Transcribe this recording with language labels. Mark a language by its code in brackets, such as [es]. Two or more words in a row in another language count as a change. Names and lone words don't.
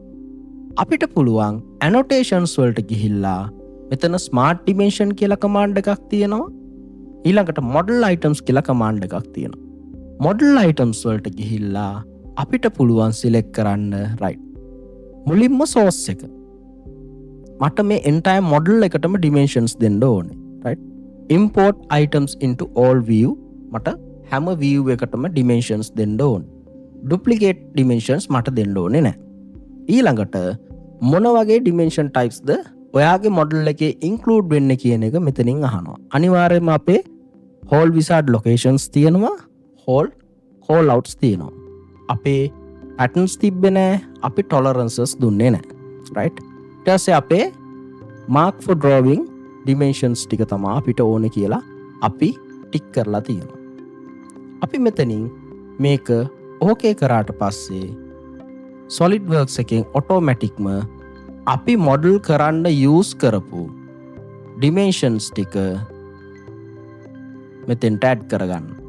[si] අපිට පුළුවන් annotations වලට ගිහිල්ලා මෙතන [en] smart dimension [si] කියලා command එකක් තියෙනවා. ඊළඟට [en] model items [si] කියලා command එකක් තියෙනවා. [en] model items [si] වලට ගිහිල්ලා අපිට පුළුවන් select කරන්න right මුලින්ම source එක. මට මේ [en] entire model [si] එකටම dimensions දෙන්න ඕනේ. [en] right import items into all view [si] මට හැම [en] view එකටම dimensions [si] දෙන්න ඕනේ. [en] duplicate dimensions [si] මට දෙන්න ඕනේ නැහැ. ඊළඟට මොන වගේ [en] dimension types [si] ද ඔයාගේ model එකේ include වෙන්න කියන එක මෙතනින් අහනවා. අනිවාර්යයෙන්ම අපේ [en] hole wizard locations [si] තියෙනවා, [en] hole call outs [si] තියෙනවා. අපේ patterns තිබ්බේ නැහැ, අපි tolerances දුන්නේ නැහැ. right ඊට පස්සේ අපේ [en] mark for drawing dimensions [si] ටික තමයි අපිට ඕනේ කියලා අපි ටික් කරලා තියෙනවා. අපි මෙතනින් මේක ඕකේ කරාට පස්සේ SolidWorks එකෙන් ඔටෝමැටික්ම අපි මොඩල් කරන්න යූස් කරපු dimensions ටික මෙතෙන්ට ඇඩ් කරගන්න.